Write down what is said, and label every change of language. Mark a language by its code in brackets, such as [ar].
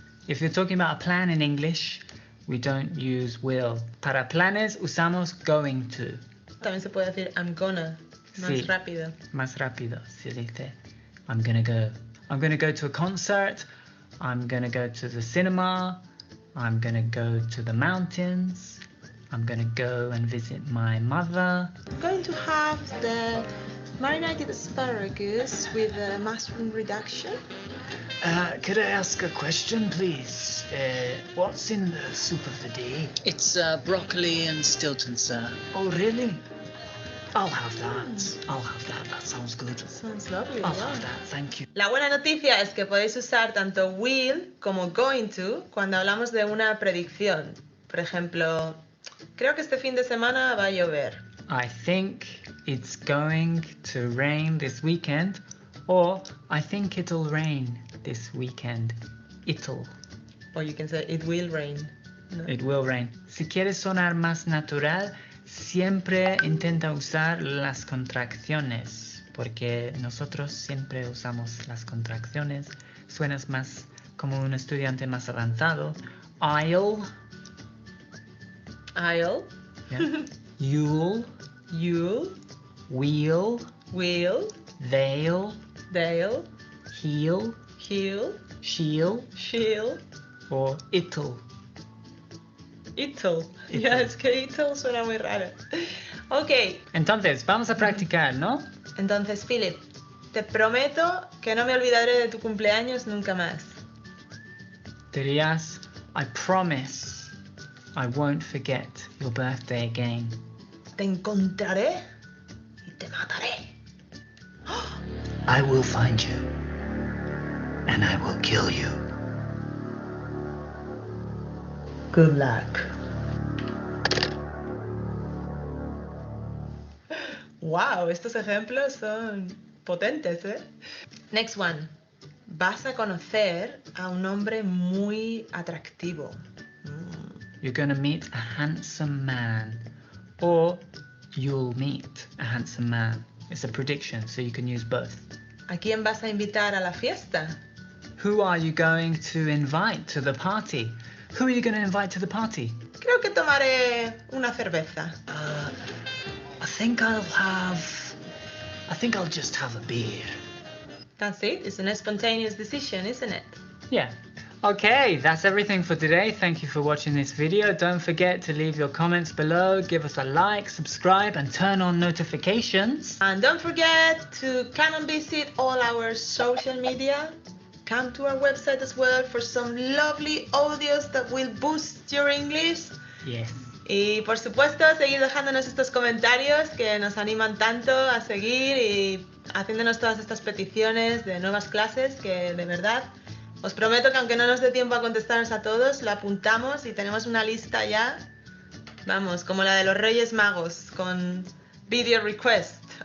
[en] If you're talking about a plan in English, we don't use will. [es] Para planes usamos going to. También se puede decir [en] I'm gonna, [es] más Sí. rápido. Más rápido, se dice. [en] I'm gonna go. I'm gonna go to a concert. I'm gonna go to the cinema. I'm gonna go to the mountains. I'm gonna go and visit my mother. I'm going to have the Marinated asparagus with a mushroom reduction. Could I ask a question, please? What's in the soup of the day? It's broccoli and Stilton, sir. Oh, really? I'll have that. I'll have that. That sounds good. Sounds lovely. I'll wow. have that. Thank you. [es] La buena noticia es que podéis usar tanto will como going to cuando hablamos de una predicción. Por ejemplo, creo que este fin de semana va a llover. [en] I think it's going to rain this weekend, or I think it'll rain this weekend. It'll. Or you can say it will rain. No. It will rain. [es] Si quieres sonar más natural, siempre intenta usar las contracciones, porque nosotros siempre usamos las contracciones. Suenas más como un estudiante más avanzado. [en] I'll. I'll. Yeah. You'll. You'll. We'll. Will. They'll. They'll. He'll. He'll. She'll. She'll. Or it'll. It'll. [es] Ya, es que it'll suena muy raro. Ok, Entonces, vamos a practicar, ¿no? entonces, Philip, te prometo que no me olvidaré de tu cumpleaños nunca más. Dirías, [en] I promise I won't forget your birthday again. [es] Te encontraré y te mataré. [en] I will find you. And I will kill you. Good luck. [es] Wow, estos ejemplos son potentes, ¿eh? [en] Next one. [es] Vas a conocer a un hombre muy atractivo. [en] You're gonna meet a handsome man. Or you'll meet a handsome man. It's a prediction, so you can use both. [es] ¿A quién vas a invitar a la fiesta? [en] Who are you going to invite to the party? Who are you going to invite to the party? [es] Creo que tomaré una cerveza. [en] I think I'll just have a beer. That's it. It's a spontaneous decision, isn't it? Yeah. Okay, that's everything for today. Thank you for watching this video. Don't forget to leave your comments below, give us a like, subscribe, and turn on notifications. And don't forget to come and visit all our social media. Come to our website as well for some lovely audios that will boost your English. Yes. [es] Y por supuesto, seguir dejándonos estos comentarios que nos animan tanto a seguir y haciéndonos todas estas peticiones de nuevas clases que de verdad os prometo que aunque no nos dé tiempo a contestaros a todos, lo apuntamos y tenemos una lista ya, vamos, como la de los Reyes Magos, con [en] video request.